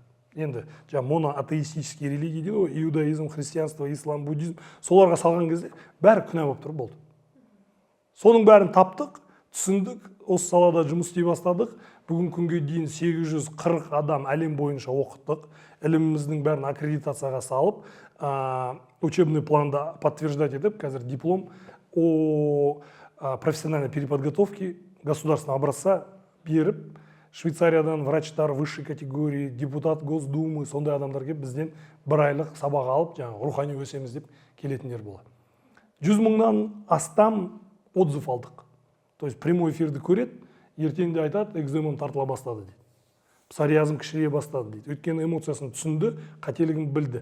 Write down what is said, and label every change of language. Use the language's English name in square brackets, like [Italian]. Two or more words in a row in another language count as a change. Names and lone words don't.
[Kazakh] Енді [Russian] моноатеистический религия [Kazakh] дейді ғой, иудаизм, христианство, ислам, буддизм, соларға салған кезде бәрі күнә болып тұр болды. Соның бәрін таптық, түсіндік, осы салада жұмыс істей бастадық. Бүгін күнге дейін 840 адам әлем бойынша оқыттық. Іліміміздің бәрін аккредитацияға салып, учебный планда подтверждать етіп, қазір [Russian] диплом о профессиональной переподготовке государственного образца [Kazakh] беріп, Швейцариядан врачтар [Russian] высшей категории, депутат Госдумы, [Kazakh] сондай адамдар келіп бізден 1 айлық сабақ алып, рухани өсеміз деп келетіндер болады. 100 мыңнан астам отзыв алдық. [Russian] То есть прямой [Kazakh] эфирді көреді, ертеңде айтады, экземем тартыла бастады дейді. Псориазм кішірейе бастады дейді. Өйткені эмоциясын түсінді, қателігін білді.